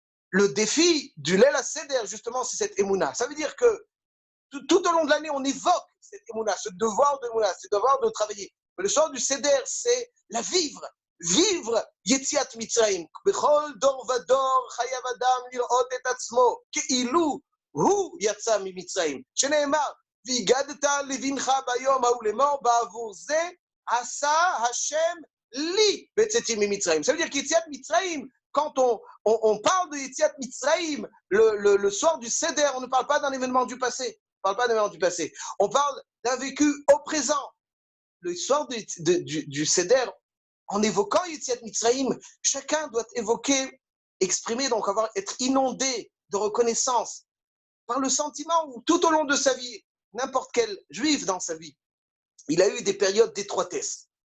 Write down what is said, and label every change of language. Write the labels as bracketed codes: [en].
[fr] le défi du Leil HaSeder, justement, c'est cette Emouna. Ça veut dire que tout au long de l'année, on évoque cette Emouna, ce devoir de Emouna, ce devoir de travailler. Mais le soir du Seder, c'est la vivre. Vivre Yetziat Mitzrayim. [he] Bechol dor vador chayav adam lirot et atzmo כאילו הוא יצא ממצרים. שנאמר, והגדת לבנך ביום ההוא לאמור, בעבור זה עשה השם לי בצאתי ממצרים. [fr] Ça veut dire qu'Yetziat Mitzrayim, quand on parle de Yetziat Mitzrayim, le soir du Seder, on ne parle pas d'un événement du passé. On ne parle pas d'un événement du passé. On parle d'un vécu au présent. Le soir du Seder, en évoquant Yetziat Mitzrayim, chacun doit évoquer, exprimer, donc être inondé de reconnaissance par le sentiment où tout au long de sa vie, n'importe quel juif dans sa vie, il a eu des périodes d'étroitesse.